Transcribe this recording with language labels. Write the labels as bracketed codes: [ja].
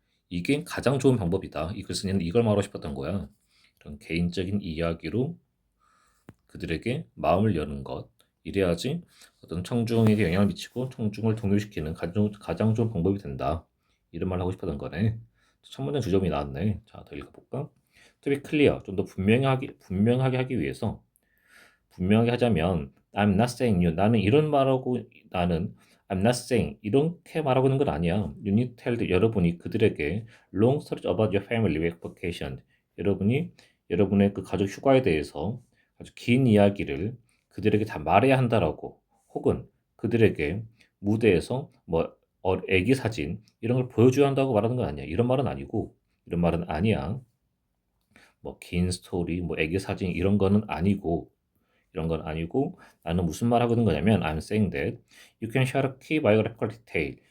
[ko] 이게 가장 좋은 방법이다. 이 글쓴이는 이걸 말하고 싶었던 거야. 이런 개인적인 이야기로 그들에게 마음을 여는 것. 이래야지 어떤 청중에게 영향을 미치고 청중을 동요시키는 가장 좋은 방법이 된다. 이런 말 하고 싶었던 거네. 첫 문장 주점이 나왔네. 자, 더 읽어볼까? [en] To be clear, [ko] 좀 더 분명하게 하기 위해서 분명하게 하자면 [en] I'm not saying you. [ko] 나는 이런 말하고 나는 [en] I'm not saying [ko] 이렇게 말하고 있는 건 아니야. [en] You need to tell [ko] 여러분이 그들에게 [en] long stories about your family vacation. [ko] 여러분이 여러분의 그 가족 휴가에 대해서 아주 긴 이야기를 그들에게 다 말해야 한다라고 혹은 그들에게 무대에서 뭐 애기 사진 이런 걸 보여줘야 한다고 말하는 건 아니야. 이런 말은 아니고 이런 말은 아니야. 뭐 긴 스토리, 뭐 애기 사진 이런 거는 아니고 이런 건 아니고 나는 무슨 말 하고 있는 거냐면 [en] I'm saying that you can share a key biographical detail.